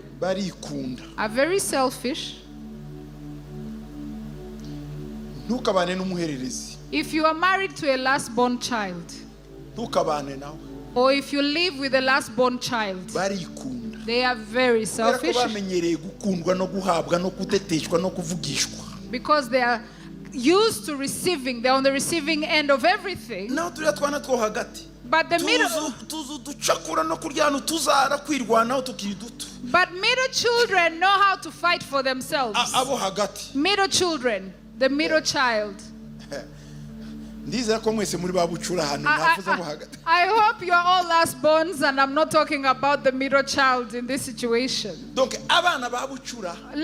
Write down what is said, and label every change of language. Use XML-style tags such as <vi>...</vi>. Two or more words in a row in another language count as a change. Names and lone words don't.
<rn>barikunda.</rn> <en>Are very selfish.</en> <rn>Ntukabane n'umuhererezi.</rn> <en>If you are married to a last-born child,</en> <rn>ntukabane nawe.</rn> <en>Or if you live with a last-born child,</en> <rn>barikunda.</rn> <en>They are very selfish.</en> <rn>Bamenyereye gukundwa no guhabwa no kuteteshwa no kuvugishwa.</rn> <en>Because they are used to receiving, they're on the receiving end of everything.</en> <rn>Naho turiya twana two hagati.</rn> <en>But the middle, but middle children know how to fight for themselves. Middle children, the middle child. I hope you are all last-borns, and I'm not talking about the middle child in this situation.</en>